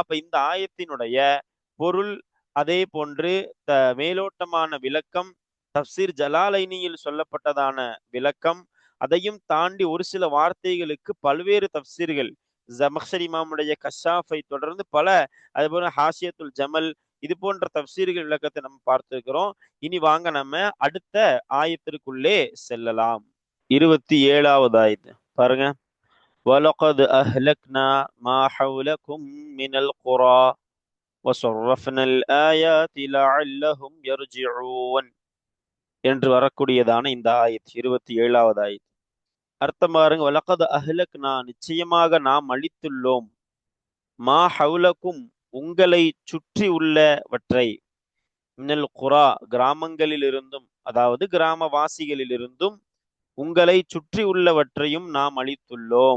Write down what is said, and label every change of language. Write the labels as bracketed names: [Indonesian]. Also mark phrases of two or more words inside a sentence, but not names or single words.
[Tamil] அப்ப இந்த ஆயத்தினுடைய பொருள், அதே போன்று மேலோட்டமான விளக்கம், தப்சீர் ஜலாலைனியில் சொல்லப்பட்டதான விளக்கம், அதையும் தாண்டி ஒரு சில வார்த்தைகளுக்கு பல்வேறு தப்சீர்கள், ஜமக்ஷரி இமாமுடைய கஷாஃபை தொடர்ந்து பல, அதுபோல ஹாஷியத்துல் ஜமல், இது போன்ற தப்சீர்கள் விளக்கத்தை நம்ம பார்த்திருக்கிறோம். இனி வாங்க நம்ம அடுத்த ஆயத்திற்குள்ளே செல்லலாம். 27வது ஆயத்து பாருங்க. [Arabic] وَلَقَدْ أَهْلَكْنَا مَا حَوْلَكُمْ مِنَ الْقُرَى وَصَرَّفْنَا الْآيَاتِ لَعَلَّهُمْ يَرْجِعُونَ [Tamil] என்று வரக்கூடியதான இந்த ஆயத் 27வது ஆயத். அர்த்தம் பாருங்க. [Arabic] ولقد أهلكنا, [Tamil] நிச்சயமாக நாம் அழித்துள்ளோம், [Arabic] ما حولكم [Tamil] உங்களை சுற்றி உள்ளவற்றை, [Arabic] من القرى [Tamil] கிராமங்களிலிருந்தும், அதாவது கிராமவாசிகளிலிருந்தும் உங்களை சுற்றி உள்ளவற்றையும் நாம் அழித்துள்ளோம்.